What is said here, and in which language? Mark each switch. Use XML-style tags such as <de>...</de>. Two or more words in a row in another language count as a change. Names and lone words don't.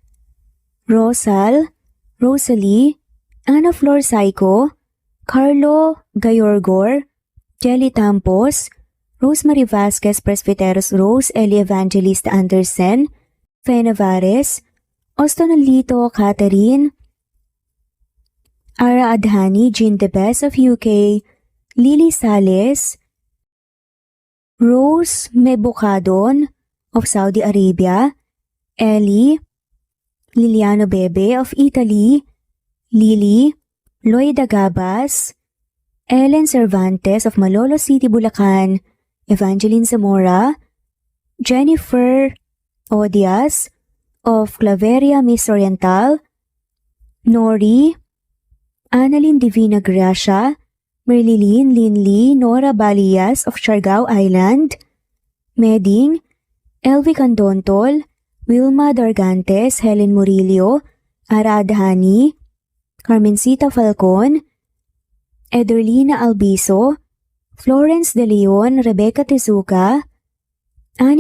<en>Rosalie, Ana Flor Saico, Carlo Gayorgor, Jelly Tampos, Rosemary Vasquez Presbyteros Rose, Eli Evangelista Anderson, Fe Navares, Ostonalito Catherine, Ara Adhani, Jean Debes of UK, Lily Sales, Rose Mebocadon of Saudi Arabia, Ellie, Liliano Bebe of Italy, Lily, Loida Gabas, Ellen Cervantes of Malolo City, Bulacan, Evangeline Zamora, Jennifer Odias of Claveria Miss Oriental, Nori, Annalyn Divina Gracia, Merlilyn Linley Nora Balias of Siargao Island, Meding, Elvi Candontol, Wilma Dargantes, Helen Murillo, Ara Adhani, Carmencita Falcon, Ederlina Albiso, Florence De Leon, Rebecca Tezuka, Annie</en>